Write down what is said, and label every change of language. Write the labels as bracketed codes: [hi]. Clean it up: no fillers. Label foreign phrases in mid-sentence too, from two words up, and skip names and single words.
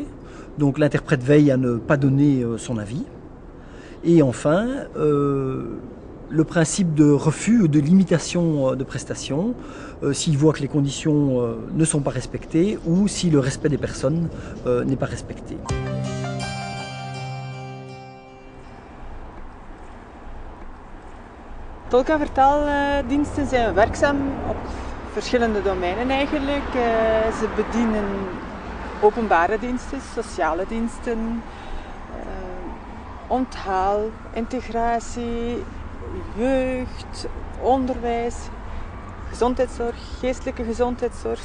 [fr] Donc l'interprète veille à ne pas donner son avis. Et enfin, le principe de refus ou de limitation de prestations, s'il voit que les conditions ne sont pas respectées ou si le respect des personnes n'est pas respecté. [nl] Tolk- en vertaaldiensten zijn werkzaam op verschillende domeinen eigenlijk. Ze bedienen openbare diensten, sociale diensten, onthaal, integratie, jeugd, onderwijs, gezondheidszorg, geestelijke gezondheidszorg.